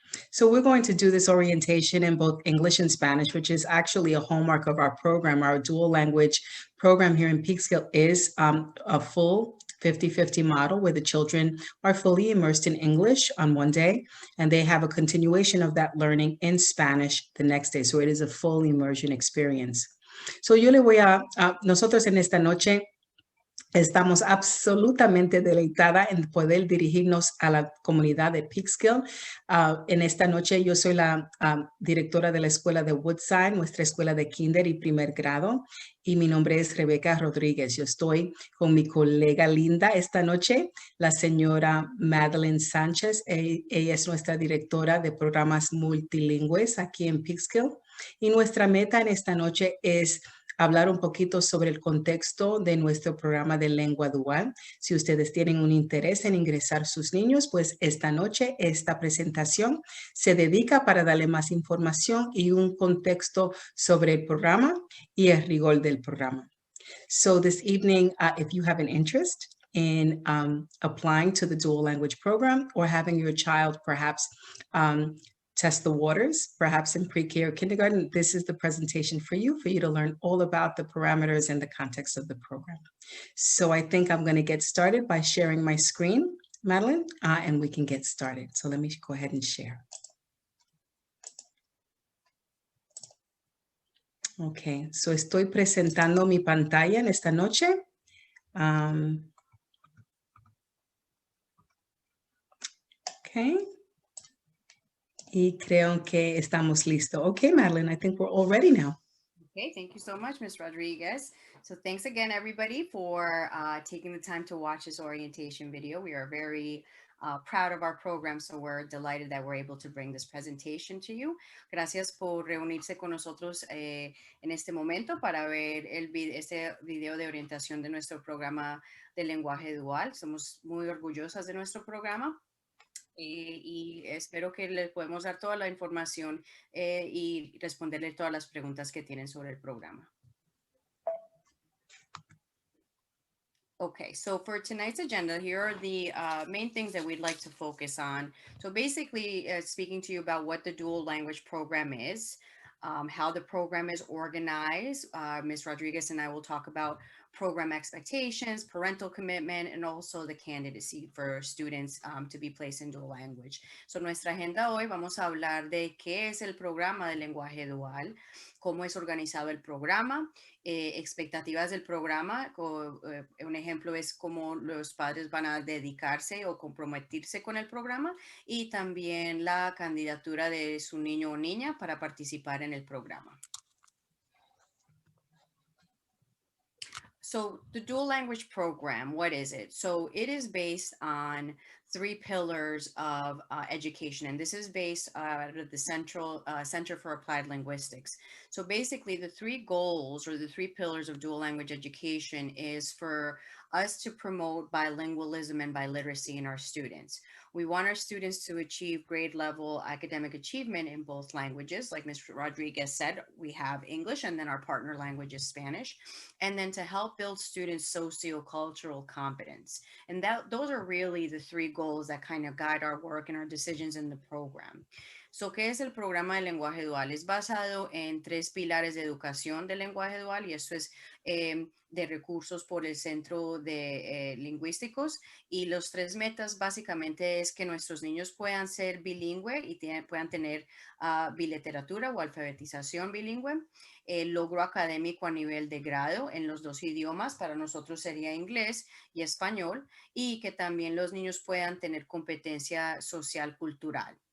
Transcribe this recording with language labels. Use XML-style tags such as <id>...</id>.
<en>So we're going to do this orientation in both English and Spanish, which is actually a hallmark of our program. Our dual language program here in Peekskill is a full 50-50 model where the children are fully immersed in English on one day, and they have a continuation of that learning in Spanish the next day. So it is a full immersion experience.</en> <es>So yo le voy nosotros en esta noche estamos absolutamente deleitada en poder dirigirnos a la comunidad de Peekskill. En esta noche yo soy la directora de la escuela de Woodside, nuestra escuela de kinder y primer grado, y mi nombre es Rebeca Rodríguez. Yo estoy con mi colega linda esta noche, la señora Madeline Sánchez. Ella es nuestra directora de programas multilingües aquí en Peekskill. Y nuestra meta en esta noche es hablar un poquito sobre el contexto de nuestro programa de lengua dual. Si ustedes tienen un interés en ingresar sus niños, pues esta noche esta presentación se dedica para darle más información y un contexto sobre el programa y el rigor del programa.</es> <en>So this evening, if you have an interest in applying to the dual language program or having your child perhaps test the waters, perhaps in pre-K or kindergarten, this is the presentation for you to learn all about the parameters and the context of the program. So I think I'm going to get started by sharing my screen, Madeline, and we can get started. So let me go ahead and share.</en> <es>Ok, so estoy presentando mi pantalla en esta noche. Ok. Y creo que estamos listos.</es> <en>Okay, Madeline, I think we're all ready now. Okay, thank you so much, Ms. Rodriguez. So thanks again, everybody, for taking the time to watch this orientation video. We are very proud of our program, so we're delighted that we're able to bring this presentation to you.</en> <es>Gracias por reunirse con nosotros en este momento para ver este video de orientación de nuestro programa de lenguaje dual. Somos muy orgullosas de nuestro programa. Y espero que les podemos dar toda la información y responderle todas las preguntas que tienen sobre el programa.</es> <en>Okay, so for tonight's agenda, here are the main things that we'd like to focus on. So basically speaking to you about what the dual language program is, how the program is organized. Ms. Rodriguez and I will talk about program expectations, parental commitment, and also the candidacy for students to be placed in dual language.</en> <es>So nuestra agenda hoy vamos a hablar de qué es el programa de lenguaje dual, cómo es organizado el programa, expectativas del programa. Un ejemplo es cómo los padres van a dedicarse o comprometerse con el programa y también la candidatura de su niño o niña para participar en el programa.</es> <en>So the dual language program, what is it? So it is based on 3 pillars of education, and this is based out of the Center for Applied Linguistics. So basically the 3 goals or the 3 pillars of dual language education is for us to promote bilingualism and biliteracy in our students. We want our students to achieve grade level academic achievement in both languages. Like Ms. Rodriguez said, we have English and then our partner language is Spanish. And then to help build students' sociocultural competence. And those are really the 3 goals that kind of guide our work and our decisions in the program.</en> <es>So, ¿qué es el programa de lenguaje dual? Es basado en 3 pilares de educación de lenguaje dual y esto es de recursos por el Centro de Lingüísticos y los 3 metas básicamente es que nuestros niños puedan ser bilingüe y puedan tener biliteratura o alfabetización bilingüe, el logro académico a nivel de grado en los 2 idiomas, para nosotros sería inglés y español, y que también los niños puedan tener competencia social cultural.</es>